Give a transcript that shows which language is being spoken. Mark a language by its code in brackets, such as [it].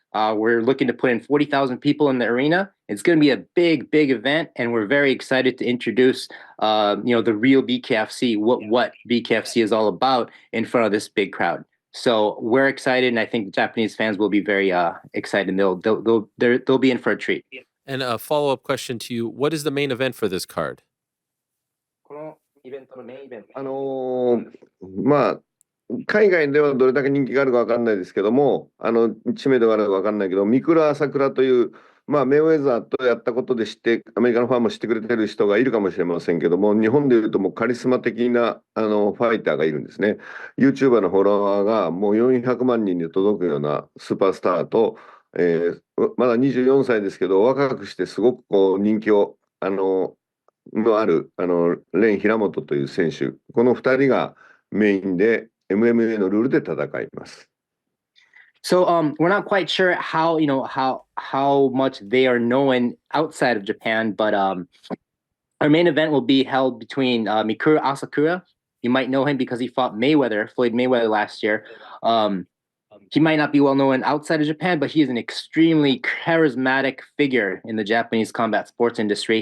[en] We're looking to put in 40,000 people in the arena. It's going to be a big, big event, and we're very excited to introduce, the real BKFC, what BKFC is all about in front of this big crowd. So we're excited, and I think the Japanese fans will be very excited. They'll be in for a treat. And a follow-up question to you: what is the main event for this card? [ja] このイベントのメインイベント。海外ではどれだけ人気があるか分かんないですけども、知名度があるか分かんないけど、ミクル朝倉という、メイウェザーとやったことでアメリカのファンも知ってくれてる人がいるかもしれませんけども、日本でいうともうカリスマ的なファイターがいるんですね。 YouTuber のフォロワーがもう400万人に届くようなスーパースターと、まだ24歳ですけど、若くしてすごく人気をのあるレン・平本という選手、この2人がメインで MMA のルールで戦います。 [en] So we're not quite sure how much they are known outside of Japan, but our main event will be held between Mikuru Asakura. You might know him because he fought Floyd Mayweather last year. He might not be well known outside of Japan, but he is an extremely charismatic figure in the Japanese combat sports industry.